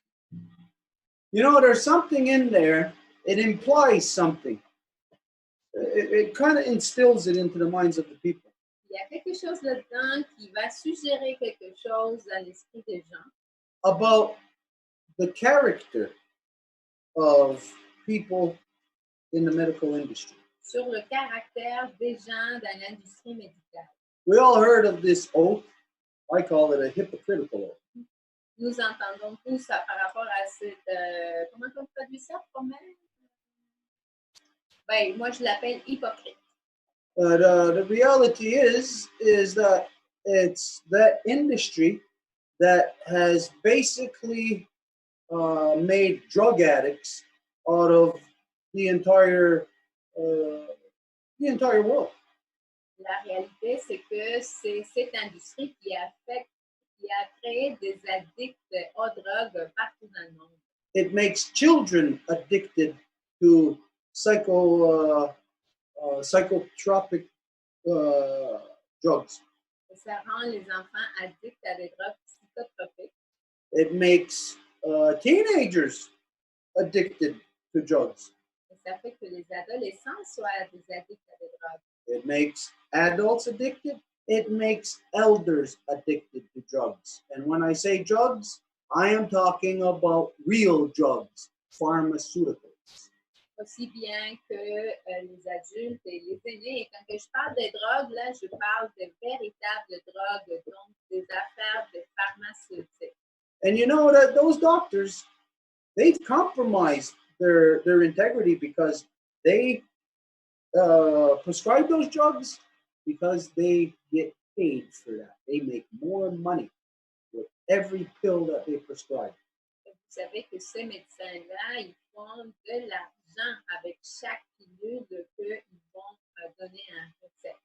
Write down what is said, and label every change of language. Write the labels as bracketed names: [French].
[English] You know, there's something in there. It implies something. It kind of instills it into the minds of the people. [French] Il y a quelque chose là-dedans qui va suggérer quelque chose dans l'esprit des gens. [English] About the character of people in the medical industry. [French] Sur le caractère des gens dans l'industrie médicale. [English] We all heard of this oath. I call it a hypocritical oath. [French] Nous entendons tous ça par rapport à cette... comment on traduit ça, promesse? Ben, moi, je l'appelle hypocrite. [English] The reality is that it's that industry that has basically made drug addicts out of the entire world. [French] La réalité, c'est que c'est cette industrie qui a créé des addicts aux drogues partout dans le monde. [English] It makes children addicted to psychotropic drugs. [French] Et ça rend les enfants addicts à des drogues psychotropiques. [English] It makes teenagers addicted to drugs. [French] Et ça fait que les adolescents soient des addicts à des drogues. [English] It makes adults addicted. It makes elders addicted to drugs. And when I say drugs, I am talking about real drugs, pharmaceuticals. [French] Aussi bien que les adultes et les aînés. Et quand je parle de drogues, là, je parle de véritables drogues, donc des affaires de pharmaceutiques. [English] And you know that those doctors, they've compromised their integrity because they prescribe those drugs because they get paid for that. They make more money with every pill that they prescribe. [French] Et vous savez que ces médecins-là, ils font de l'argent avec chaque pilule qu'ils vont donner un recette.